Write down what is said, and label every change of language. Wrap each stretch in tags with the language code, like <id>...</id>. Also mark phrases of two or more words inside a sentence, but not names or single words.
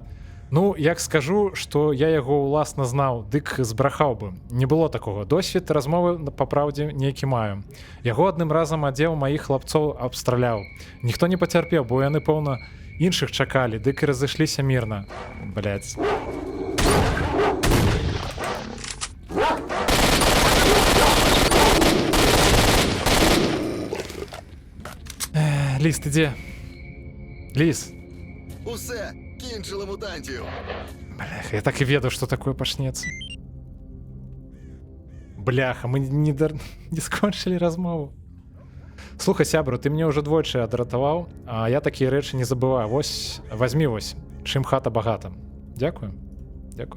<be>Ну, як скажу, што я яго ўласна знаў, дык збрахаў бы. Не было такога. Досвед размовы, па праўдзе, нейкі маю. Яго адным разам адзеў маіх хлапцоў абстраляў. Ніхто не пацярпеў, бо яны, пэўна, іншых чакалі, дык і разышліся мірна.</be> <uk>Блядь. Ліс, ти де? Ліс. Усе, кінчили мутантів.</uk> <be>Бляха, я так і ведаў, што такое пачнецца. Бляха, мы не скончылі размову. Слухай, сябру, ты мне ўжо двойчы адратаваў, а я такія рэчы не забываю. Вось, вазьмі вось, чым хата багата. Дзякую. Дзякую.</be>